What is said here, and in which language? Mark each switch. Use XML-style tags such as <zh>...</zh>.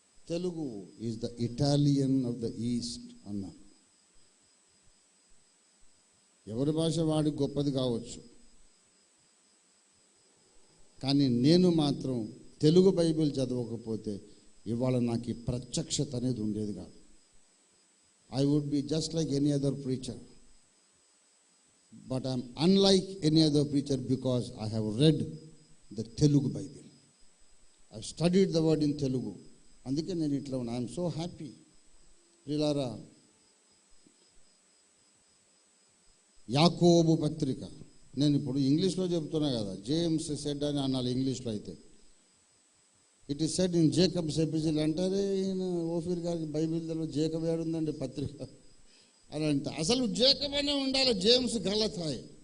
<en>Telugu is the Italian of the East</en> <te>అన్నారు. ఎవరి భాష వాడికి గొప్పది కావచ్చు, కానీ నేను మాత్రం తెలుగు బైబిల్ చదవకపోతే ఇవాళ నాకు ఈ ప్రత్యక్షత అనేది ఉండేది కాదు.</te> <en>I would be just like any other preacher, but I'm unlike any other preacher because I have read the Telugu Bible. I've studied the word in Telugu.</en> <te>అందుకే నేను ఇట్లా ఉన్నా.</te> <en>I'm so happy.</en> <te>ప్రియులారా, యాకోబు పత్రిక నేను ఇప్పుడు ఇంగ్లీష్లో చెప్తున్నా కదా,</te> <en>James said</en> <te>అని అనాలి ఇంగ్లీష్లో.</te> <en>అయితే it is said in Jacob's epistle అంటారే.</en> <te>ఈయన ఓఫీర్ గారికి బైబిల్లో జేకబ్ ఏడుందండి పత్రిక అని అంటే, అసలు జేకబ్ అనే ఉండాలి. జేమ్స్ గలతాయి.</te>